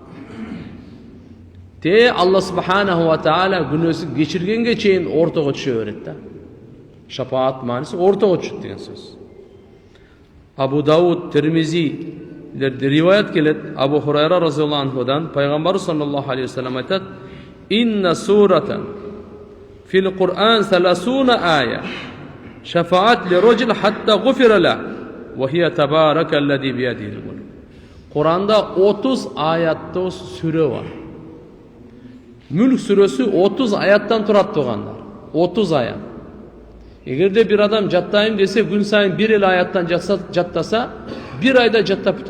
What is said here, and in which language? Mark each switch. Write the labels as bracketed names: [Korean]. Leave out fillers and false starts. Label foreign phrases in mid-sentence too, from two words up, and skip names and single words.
[Arabic] الله سبحانه وتعالى [Kyrgyz] күнөөсүн кечиргенге чейин ортого түшө берет да. Шапаат мааниси ортого түшөт деген сөз. Абу Дауд, Тирмизи риваят келет, Абу Хурайра разияллаху анхудан, пайгамбар [Arabic] صلى الله عليه وسلم [Kyrgyz] айтат: [Arabic] "إن سورة في القرآن 30 آية شفعت لرجل حتى غفر له وهي تبارك الذي بيده الملك." [Kyrgyz] Куранда 30 аяттуу сүрө бар. Мүлк сүрөсү 30 аяттан турат тугандар. 30 аят. Эгерде бир адам жаттайм десе, күн сайын бир эле аяттан жаттаса, бир айда жаттап бүтөт.